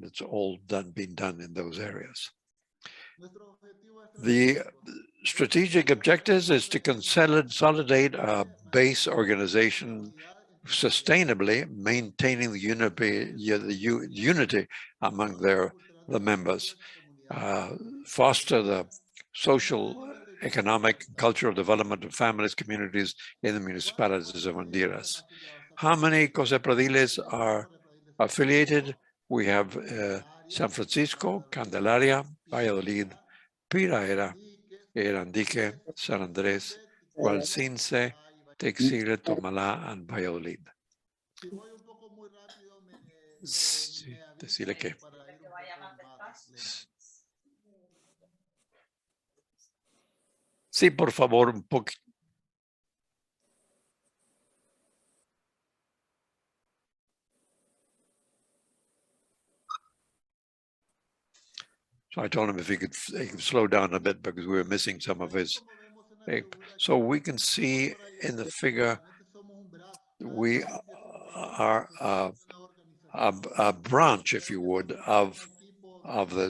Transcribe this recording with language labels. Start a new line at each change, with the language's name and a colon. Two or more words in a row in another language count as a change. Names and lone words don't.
English: That's all been done in those areas. The strategic objectives is to consolidate a base organization sustainably, maintaining the unity among their the members, foster the social, economic, cultural development of families, communities in the municipalities of Honduras. How many Cocepradiles are affiliated? We have San Francisco, Candelaria, Valladolid, Piraera, Erandique, San Andrés, Gualcince, Texile, Tomalá, and Valladolid.
Spanish: Sí, decirle que. Sí, por favor, un poco.
English: So I told him if he could slow down a bit because we were missing some of his. So we can see in the figure we are a branch, if you would, of the.